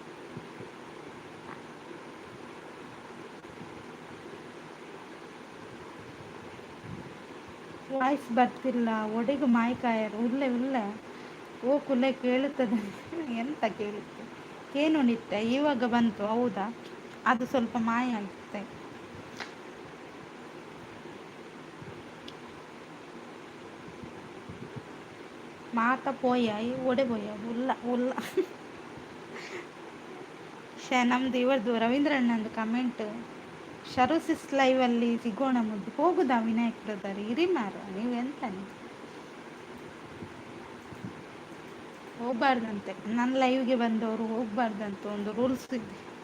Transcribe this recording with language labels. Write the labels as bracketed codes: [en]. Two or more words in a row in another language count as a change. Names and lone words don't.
[kn] ವಾಯ್ಸ್ ಬರ್ತಿಲ್ಲ. [tcy] ಒಡೆಗು ಮಾಯ್ಕಾಯರು ಉಲ್ಲೆ ಓ ಕುಲೆ ಕೇಳುತ್ತದೆ. [kn] ಎಂತ ಕೇಳುತ್ತೆ? ಏನು ನಿತ್ಯ ಇವಾಗ ಬಂತು, ಹೌದಾ? ಅದು ಸ್ವಲ್ಪ ಮಾಯ ಆಗುತ್ತೆ. [tcy] ಮಾತ ಪೋಯ ಒಡೆ ಪೋಯ ಉಲ್ಲ ಉಲ್ಲ. [kn] ನಮ್ದು ಇವರದು ರವೀಂದ್ರ ಅಣ್ಣಂದು ಕಮೆಂಟ್. ಶರೋಸಿಸ್ ಲೈವಲ್ಲಿ ಸಿಗೋಣ ಮುದ್ದು ಹೋಗುದಾ ವಿನಾಯಕ್ ಬ್ರದರ್? ಇರಿ ಮಾರ, ನೀವು ಎಂತಾನೆ ಹೋಗ್ಬಾರ್ದಂತೆ. ನನ್ನ ಲೈವ್ಗೆ ಬಂದವರು ಹೋಗ್ಬಾರ್ದಂತ ಒಂದು ರೂಲ್ಸ್ ಇದೆ.